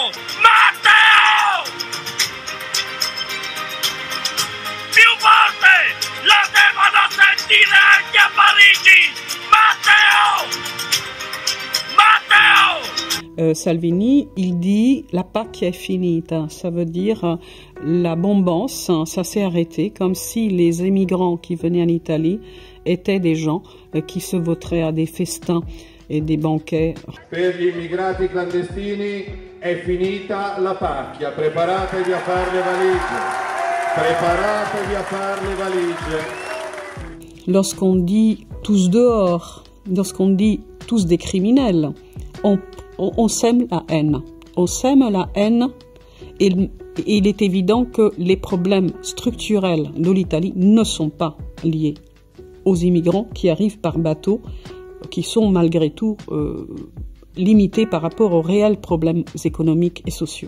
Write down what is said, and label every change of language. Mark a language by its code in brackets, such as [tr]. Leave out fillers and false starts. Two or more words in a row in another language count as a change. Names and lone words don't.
[it] Matteo! Più forte! Lo devono sentire anche a Parigi! Matteo! Matteo! [fr] Salvini, il dit [it] la pacchia è finita, [fr] ça veut dire la bombance, ça s'est arrêté, comme si les immigrants qui venaient en Italie étaient des gens qui se voteraient à des festins [it] e dei banquets. Per gli immigrati clandestini è finita la pacchia, preparatevi a fare le valigie, preparatevi a fare le valigie. [fr] Lorsqu'on dit tous dehors, lorsqu'on dit tous des criminels, on sème la haine. On sème la haine et il est évident que les problèmes structurels de l'Italie ne sont pas liés aux immigrants qui arrivent par bateau, qui sont malgré tout limités par rapport aux réels problèmes économiques et sociaux.